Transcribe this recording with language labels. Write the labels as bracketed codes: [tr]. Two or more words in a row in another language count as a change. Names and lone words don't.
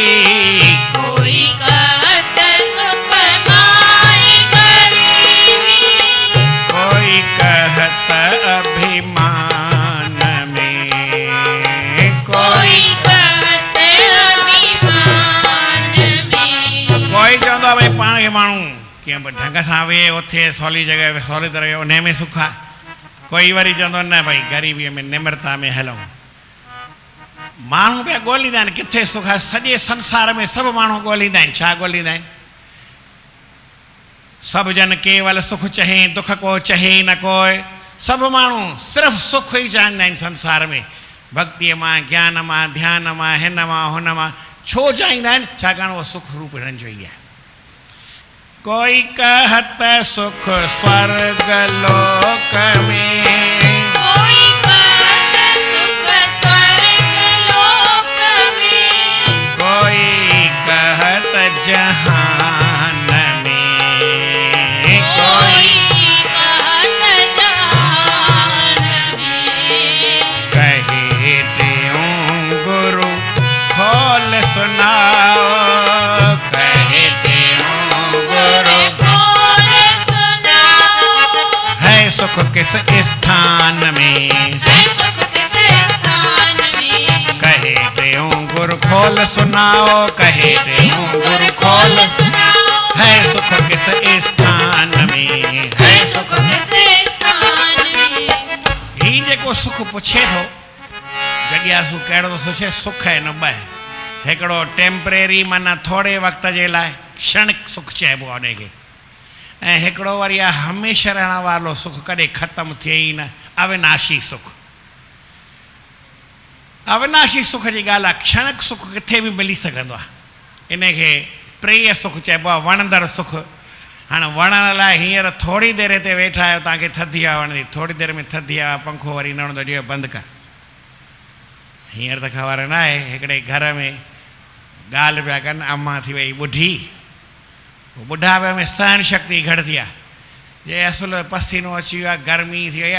[hi] कोई कहत सुख माही गरीबी कोई कहत अभिमान में कोई कहत अभिमान में [sd] कोई चवंदो आहे भई पाण खे माण्हू कीअं बि ढंग सां वेहे उथे सवली जॻह सवली तरह उन में सुख आहे कोई वरी चवंदो न भई ग़रीबीअ में निम्रता में हलूं माण्हू पिया ॻोल्हींदा आहिनि किथे सुख आहे सॼे संसार में सभु माण्हू ॻोल्हींदा आहिनि छा ॻोल्हींदा आहिनि [hi] सभु जन केवल सुख चहे दुख को चहे न कोई [sd] सभु माण्हू सिर्फ़ु सुख ई चाहींदा आहिनि संसार में भक्तीअ मां ज्ञान मां ध्यान मां हिन मां हुन मां छो चाहींदा आहिनि छाकाणि उहो सुख रूप हिननि जो ई आहे [hi] कोई कहत सुख स्वर्ग लोक में कोई कहत सुख स्वर्ग लोक में कोई कहत जहान में कोई कहत जहान में कहे देऊं गुरु खोल सुनाओ कहे देऊं गुरु खोल सुनाओ है सुख किस स्थान में है सुख किस स्थान में कहे देऊं गुरु खोल सुनाओ कहे देऊं गुरु खोल सुनाओ है सुख किस स्थान में है सुख किस स्थान में [sd] ही जेको सुख पुछे थो जॻियासू कहिड़ो थो सोचे सुख आहे न ॿ हिकिड़ो टेम्परेरी माना थोरे वक़्त जे लाइ क्षणिक सुख चइबो आहे उनखे ऐं हिकिड़ो वरी आहे हमेशह रहण वारो सुख कॾहिं ख़तमु थिए ई न अविनाशी सुख अविनाशी सुख जी ॻाल्हि आहे क्षणिक सुख किथे बि मिली सघंदो आहे इनखे प्रिय सुख चइबो आहे वणंदड़ सुख हाणे वणण लाइ हींअर थोरी देरि हिते वेठा आहियो तव्हांखे थधी हवा वणंदी थोरी देरि में थधी हवा पंखो वरी न वणंदो ॾियो बंदि कर हींअर त ख़बर न आहे हिकिड़े घर में ॻाल्हि पिया कनि अम्मा थी वई ॿुढी ॿुढापे में सहन शक्ति घटि थी आहे जे असुल पसीनो अची वियो आहे गर्मी थी वई आहे